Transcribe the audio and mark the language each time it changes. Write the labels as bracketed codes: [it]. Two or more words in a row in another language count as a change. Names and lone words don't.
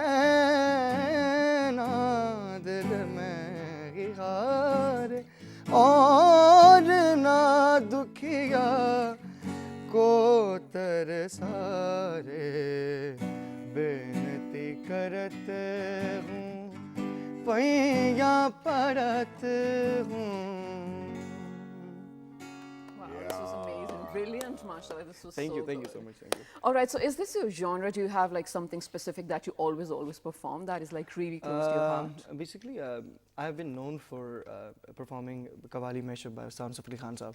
[hi] रहना दिल में ही हारे और ना दुखिया को तरसारे बेनती करत हूँ पैया पड़त हूँ [en] This was amazing, brilliant, mashallah. This was Thank so you good. so much. Thank you. All right, so is this your genre? Do you have like something specific that you always perform that is like really close to your heart? Basically, I have been known for performing Qawwali mashup by Sounds of Ali Khan Saab.